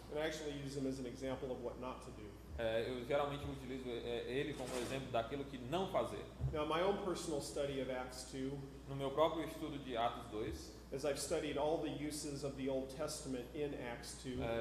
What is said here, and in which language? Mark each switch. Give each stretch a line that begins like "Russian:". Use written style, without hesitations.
English: And I actually use him as an example of what not to do.
Portuguese: Eu geralmente utilizo ele como exemplo daquilo que não fazer.
English: Now, my own personal study of Acts 2,
Portuguese: no meu próprio estudo de Atos 2,
English: as I've studied all the uses of the Old Testament in Acts 2,